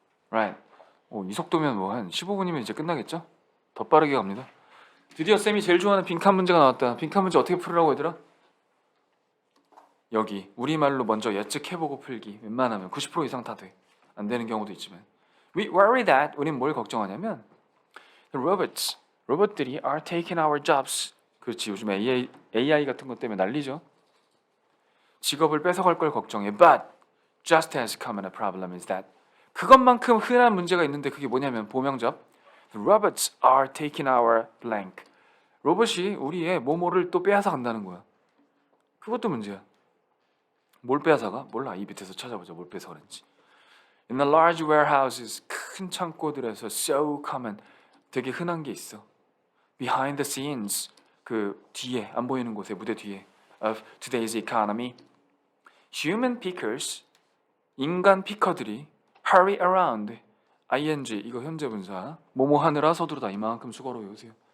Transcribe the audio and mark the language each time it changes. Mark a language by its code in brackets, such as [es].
[en] Right. [ko] 이 속도면 뭐 한 15분이면 이제 끝나겠죠? 더 빠르게 갑니다. 드디어 쌤이 제일 좋아하는 빈칸 문제가 나왔다. 빈칸 문제 어떻게 풀으라고 얘들아? 여기 우리말로 먼저 예측해보고 풀기. 웬만하면 90% 이상 다 돼. 안 되는 경우도 있지만 [en] We worry that [ko] 우린 뭘 걱정하냐면 [en] The robots [ko] 로봇들이 [en] are taking our jobs. [ko] 그렇지, 요즘 AI 같은 것 때문에 난리죠. 직업을 뺏어갈 걸 걱정해. [en] But just as common a problem is that [ko] 그것만큼 흔한 문제가 있는데 그게 뭐냐면 보명접 [en] The robots are taking our blank. [ko] 로봇이 우리의 뭐뭐를 또 빼앗아 간다는 거야. 그것도 문제야. 뭘 빼앗아가? 몰라. 이 밑에서 찾아보자. 뭘 빼앗아 가는지. [en] In the large warehouses [ko] 큰 창고들에서 [en] so common [ko] 되게 흔한 게 있어. [en] Behind the scenes [ko] 그 뒤에 안 보이는 곳에 무대 뒤에 [en] of today's economy human pickers 인간 피커들이 hurry around [ko] ing 이거 현재 분사 뭐뭐 하느라 서두르다 이만큼 수거로 외우세요.